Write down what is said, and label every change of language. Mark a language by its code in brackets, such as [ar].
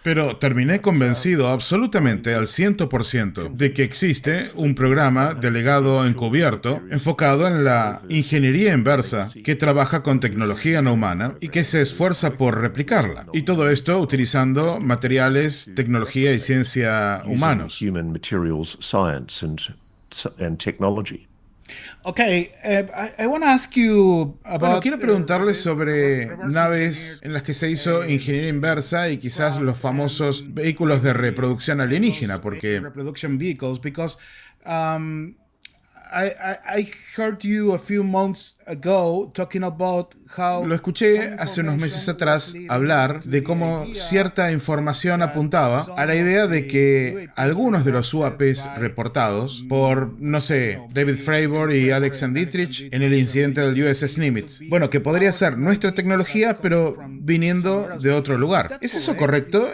[es] Pero terminé convencido absolutamente al 100% de que existe un programa delegado encubierto enfocado en la ingeniería inversa que trabaja con tecnología no humana y que se esfuerza por replicarla. Y todo esto utilizando materiales, tecnología y ciencia humanos. [en] human materials, science and technology. Okay, I want to ask you [es] Bueno, [en] about [es] quiero preguntarles sobre naves en las que se hizo ingeniería inversa y quizás los famosos vehículos de reproducción alienígena, porque [en] reproduction vehicles because I heard you a few months ago talking about how [es] lo escuché hace unos meses atrás hablar de cómo cierta información apuntaba a la idea de que algunos de los UAPs reportados por, no sé, David Fravor y Alex Dietrich en el incidente del USS Nimitz, bueno, que podría ser nuestra tecnología, pero viniendo de otro lugar. ¿Es eso correcto?